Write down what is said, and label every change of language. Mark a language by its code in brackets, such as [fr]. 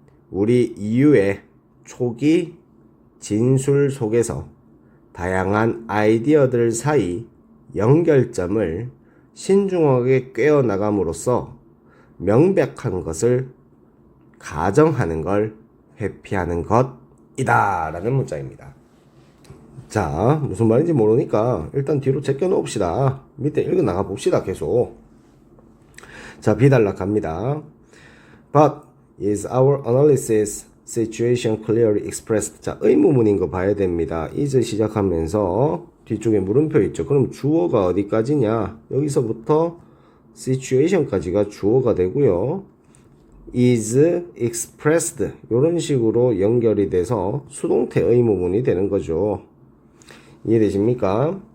[ko] 우리 이유의 초기 진술 속에서 다양한 아이디어들 사이 연결점을 신중하게 꿰어나감으로써 명백한 것을 가정하는 걸 회피하는 것이다 라는 문장입니다. 자, 무슨 말인지 모르니까 일단 뒤로 제껴 놓읍시다. 밑에 읽어 나가 봅시다. 계속. 자, 비달락 갑니다. [en] But is our analysis situation clearly expressed? [ko] 자, 의무문인 거 봐야 됩니다. is 시작하면서 뒤쪽에 물음표 있죠. 그럼 주어가 어디까지냐? 여기서부터 situation까지가 주어가 되고요. [en] is expressed [ko] 이런 식으로 연결이 돼서 수동태 의무문이 되는 거죠. 이해되십니까?